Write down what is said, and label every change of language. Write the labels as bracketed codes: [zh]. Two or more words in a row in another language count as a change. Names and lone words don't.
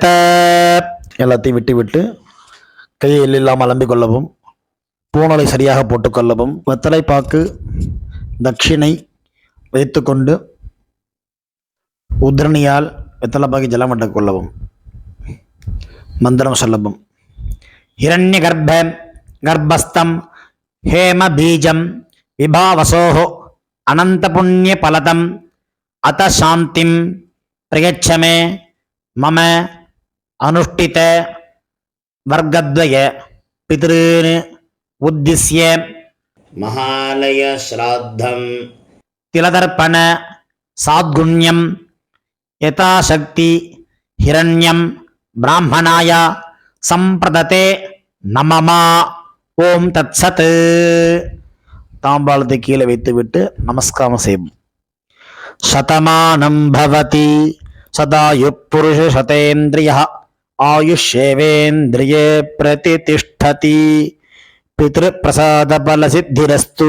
[ta] எல்லாத்தையும் விட்டு விட்டு கையில் இல்லாமல் அலம்பிக் கொள்ளவும். பூணலை சரியாக போட்டுக்கொள்ளவும். வெத்தலை பாக்கு தட்சிணை வைத்துக்கொண்டு உத்ரணியால் வெத்தலை பாக்கி ஜலம் விட்டுக் கொள்ளவும். மந்திரம் சொல்லவும். [sa] हिरण्य गर्भ गर्भस्थम हेम बीजम विभावसोः अनंत पुण्य फलदम अत शांतिम प्रयच्छ मे मम अनुष्ठित वर्गद्वय पितॄन् उद्दिश्य महालय श्राद्धं तिलदर्पण साद्गुण्यम् यथाशक्ति हिरण्यम् ब्राह्मणाय सम्प्रददे न मम. ॐ तत्सत्. [ta] தாம்பாளத்தை கீழே வைத்துவிட்டு நமஸ்காரம் செய்வோம். [sa] शतमानम् भवति शतायु पुरुष शतेन्द्रिय आयुषेवेन्द्रिये प्रतितिष्ठति पितृ प्रसाद फल सिद्धिरस्तु.